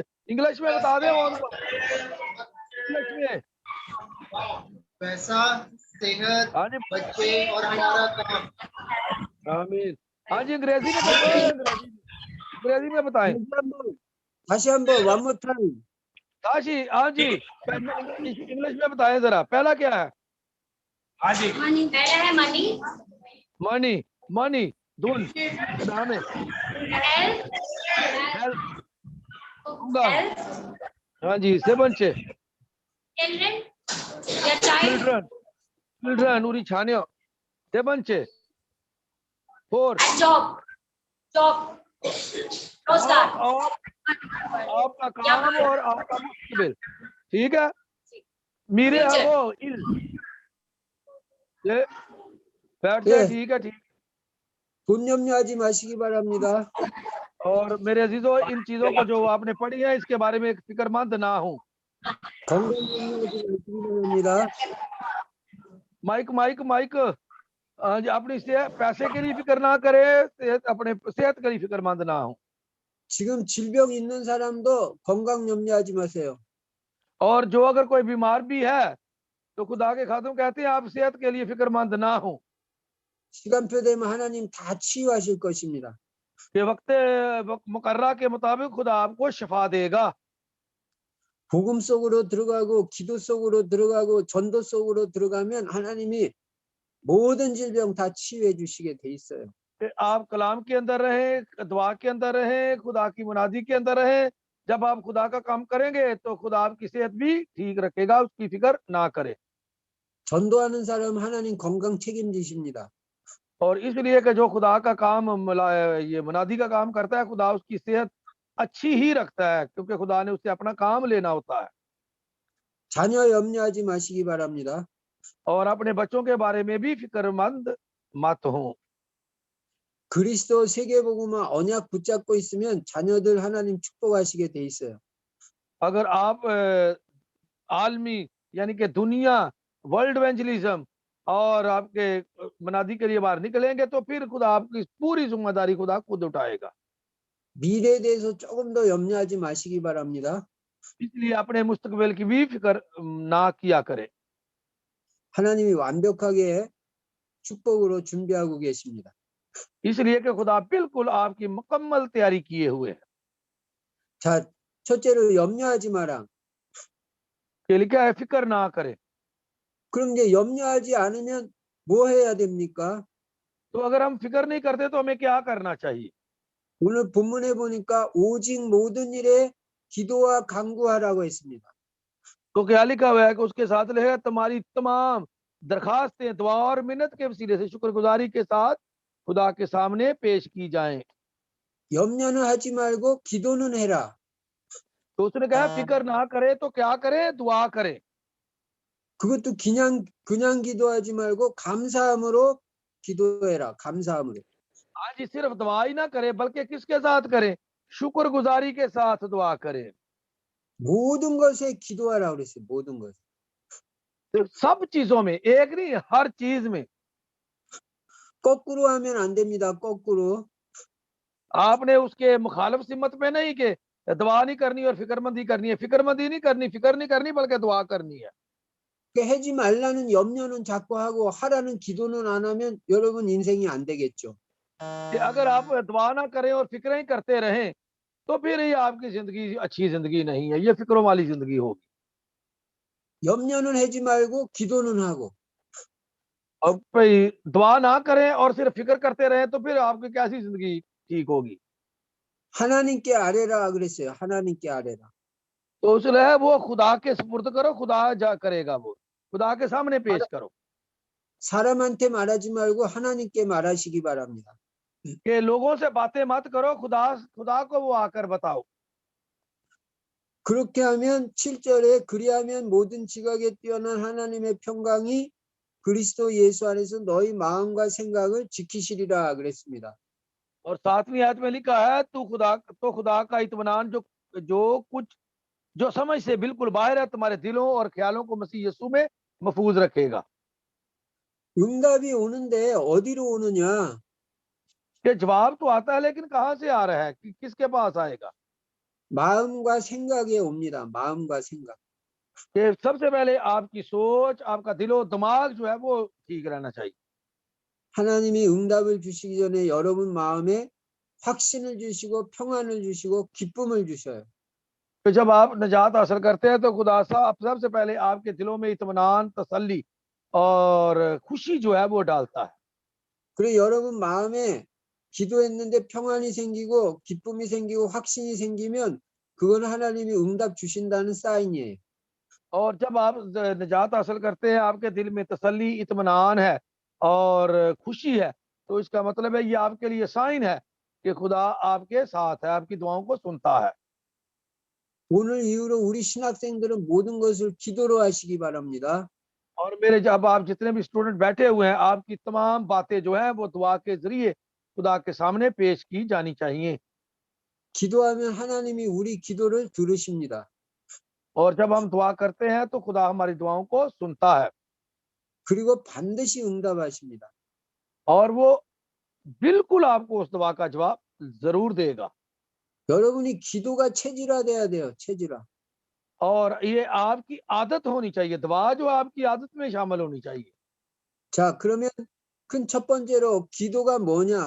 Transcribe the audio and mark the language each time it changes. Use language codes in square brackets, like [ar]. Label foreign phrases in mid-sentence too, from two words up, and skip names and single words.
[ur] انگلش میں بتا دیں اور انگلش میں. پیسہ، صحت, ہاں جی, بچے اور ہمارا کام. आमीन। ہاں جی، انگریزی میں بتائیں، انگریزی میں بتائیں. [ko] 다시 한번 [en] one more time. [ur] کاشی، ہاں جی، انگلش میں بتائیں ذرا. پہلا کیا ہے? ہاں جی. پہلا ہے منی, منی دھن، نام ہے हेल्थ, हेल्थ, हेल्थ, ہاں جی، سے بنچے چلڈرن یا چائلڈ चिल्ड्रन उरी छानियो से बंचे फोर [en] and job, रोजगार। [ur] آپ کا کام اور آپ کا مستقبل. ٹھیک ہے، میرے وہ بیٹھ جائے۔ ٹھیک ہے، ٹھیک. [ko] 돈 염려하지 마시기 바랍니다. [ur] اور میرے عزیزوں، ان چیزوں کو جو آپ نے پڑھی ہے اس کے بارے میں فکرمند نہ ہو. [ko] 건강 염려하지 마시기 바랍니다. [ur] مائیک اپنی پیسے کے لیے فکر نہ کرے، اپنے صحت کے لیے فکرمند نہ ہو. [ko] 지금 질병 있는 사람도 건강 염려하지 마세요. [ur] اور جو اگر کوئی بیمار بھی ہے تو خدا کے خاتم کہتے ہیں آپ صحت کے لیے فکرمند نہ ہو. [ko] 시간표 되면 하나님 다 치유하실 것입니다. [ur] کہ وقت مقررہ کے مطابق خدا آپ کو شفا دے گا. [ko] 복음 속으로 들어가고 기도 속으로 들어가고 전도 속으로 들어가면 하나님이 모든 질병 다 치유해 주시게 돼 있어요. [ur] کہ آپ کلام کے اندر رہیں، دعا کے اندر رہیں، خدا کی منادی کے اندر رہیں. جب آپ خدا کا کام کریں گے تو خدا آپ کی صحت بھی ٹھیک رکھے گا، اس کی فکر نہ کرے. [ko] 전도하는 사람 하나님 건강 책임지십니다. [ur] اور اس لیے کہ جو خدا کا کام یہ منادی کا کام کرتا ہے، خدا اس کی صحت اچھی ہی رکھتا ہے، کیونکہ خدا نے اس سے اپنا کام لینا ہوتا ہے. [ko] 자녀 염려하지 마시기 바랍니다. [ur] اور اپنے بچوں کے بارے میں بھی فکرمند مت ہو. [ko] 그리스도 세계복음화 언약 붙잡고 있으면 자녀들 하나님 축복하시게 돼 있어요. [ur] اگر آپ عالمی یعنی کہ دنیا [en] world evangelism [ur] اور آپ کے منادی کے لیے باہر نکلیں گے تو پھر خدا آپ کی پوری ذمہ داری خدا خود اٹھائے گا. [ko] 미래에 대해서 조금 더 염려하지 마시기 바랍니다. [ur] اس لیے اپنے مستقبل کی بھی فکر نہ کیا کریں. [ko] 하나님이 완벽하게 축복으로 준비하고 계십니다. [ur] اس لیے کہ خدا بالکل آپ کی مکمل تیاری کیے ہوئے ہے. [ko] 자, 첫째로 염려하지 마라. [ur] کے لیے کیا ہے، فکر نہ کریں. [ko] 그럼 이제 염려하지 않으면 뭐 해야 됩니까? [ur] تو اگر ہم فکر نہیں کرتے تو ہمیں کیا کرنا چاہیے? [ko] 오늘 본문에 보니까 오직 모든 일에 기도와 간구하라고 했습니다. [ur] تو کیا لکھا ہوا ہے کہ اس کے ساتھ لکھا ہے تمہاری تمام درخواستیں دعا اور منت کے وسیلے سے شکرگزاری کے ساتھ خدا کے سامنے پیش کی جائیں. [ko] 염려는 하지 말고 기도는 해라. [ur] تو اس نے کہا فکر نہ کرے تو کیا کرے، دعا کرے. [ko] 그것도 그냥 기도하지 말고 감사함으로 기도해라. 감사함으로. [ur] آج صرف دعا ہی نہ کرے بلکہ کس کے ساتھ کرے، شکرگزاری کے ساتھ دعا کرے. [ko] 모든 것에 기도하라 그랬어요. 모든 것. [ur] تو سب چیزوں میں، ایک نہیں ہر چیز میں. [ko] 거꾸로 하면 안 됩니다. 거꾸로. [ur] آپ نے اس کے مخالف سمت میں نہیں کہ دعا نہیں کرنی اور فکرمندی کرنی ہے، فکرمندی نہیں کرنی، فکر نہیں کرنی بلکہ دعا کرنی ہے. [ko] 하지 말라는 염려는 자꾸 하고 하라는 기도는 안 하면 여러분 인생이 안 되겠죠. [ur] کہ اگر آپ دعا نہ کریں اور فکریں کرتے رہیں تو پھر یہ آپ کی زندگی اچھی زندگی نہیں ہے، یہ فکروں والی زندگی ہوگی. [ko] 염려는 하지 말고 기도는 하고. [ur] اور بھائی دعا نہ کریں اور صرف فکر کرتے رہیں تو پھر آپ کی کیسی زندگی ٹھیک ہوگی? [ko] 하나님께 아뢰라 그랬어요. 하나님께 아뢰라. [ur] تو اس نے ہے وہ خدا کے سپرد کرو، خدا جا کرے گا، وہ خدا کے سامنے پیش کرو. [ko] 사람한테 말하지 말고 하나님께 말하시기 바랍니다. [ur] کہ لوگوں سے باتیں مت کرو، خدا کو وہ آ کر بتاؤ. [ko] 그렇게 하면 7절에 그리하면 모든 지각에 뛰어난 하나님의 평강이 그리스도 예수 안에서 너희 마음과 생각을 지키시리라 그랬습니다. [ur] اور 7ویں آیت میں لکھا ہے تو خدا کا اطمینان جو سمجھ سے بالکل باہر ہے تمہارے دلوں اور خیالوں کو مسیح یسوع میں محفوظ رکھے گا. [ko] 응답이 오는데 어디로 오느냐? [ur] کہ جواب تو آتا ہے لیکن کہاں سے آ رہا ہے، کہ کس کے پاس آئے گا? [ko] 마음과 생각에 옵니다. 마음과 생각. [ur] کہ سب سے پہلے آپ کی سوچ، آپ کا دل و دماغ جو ہے وہ ٹھیک رہنا چاہیے. [ko] 하나님이 응답을 주시기 전에 여러분 마음에 확신을 주시고 평안을 주시고 기쁨을 주셔요. [ur] تو جب آپ نجات حاصل کرتے ہیں تو خدا صاحب سب سے پہلے آپ کے دلوں میں اطمینان، تسلی اور خوشی جو ہے وہ ڈالتا ہے. [ko] 그래 여러분 마음에 기도했는데 평안이 생기고 기쁨이 생기고 확신이 생기면 그건 하나님이 응답 주신다는 사인이에요. [ur] اور جب آپ نجات حاصل کرتے ہیں، آپ کے دل میں تسلی، اطمینان ہے اور خوشی ہے، تو اس کا مطلب ہے یہ آپ کے لیے سائن ہے کہ خدا آپ کے ساتھ ہے، آپ کی دعاؤں کو سنتا ہے. [ko] 오늘 이후로 우리 신학생들은 모든 것을 기도로 하시기 바랍니다. [ur] اور میرے جب آپ جتنے بھی سٹوڈنٹ بیٹھے ہوئے ہیں، آپ کی تمام باتیں جو ہیں وہ دعا کے ذریعے خدا کے سامنے پیش کی جانی چاہئیں. [ko] 기도하면 하나님이 우리 기도를 들으십니다. [ur] اور جب ہم دعا کرتے ہیں تو خدا ہماری دعاؤں کو سنتا ہے [ko] 그리고 반드시 응답하십니다. [ur] اور وہ بالکل آپ کو اس دعا کا جواب ضرور دے گا. [ko] 여러분이 기도가 체질화돼야 돼요. 체질화. [ur] اور یہ آپ کی عادت ہونی چاہیے، دعا جو آپ کی عادت میں شامل ہونی چاہیے. [ko] 자, 그러면 큰 첫 번째로 기도가 뭐냐?